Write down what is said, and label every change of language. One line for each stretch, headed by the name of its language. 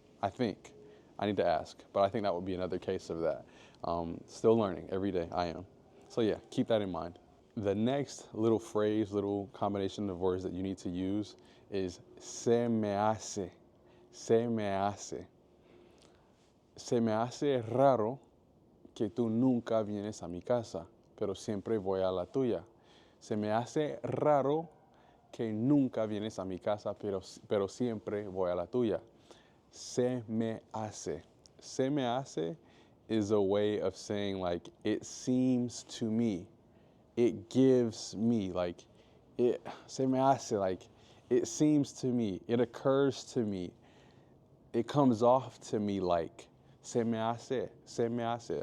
English: I think I need to ask, but I think that would be another case of that. Still learning every day. I am. So yeah, keep that in mind. The next little phrase, little combination of words that you need to use is
Spanish: se me hace. Se me hace. Se me hace raro que tú nunca vienes a mi casa, pero siempre voy a la tuya. Se me hace raro que nunca vienes a mi casa, pero siempre voy a la tuya. Se me hace. Se me hace
English: is a way of saying like, it seems to me. It gives me, like,
Spanish: se me hace,
English: like, it seems to me, it occurs to me, it comes off to me like, se me hace, se me hace.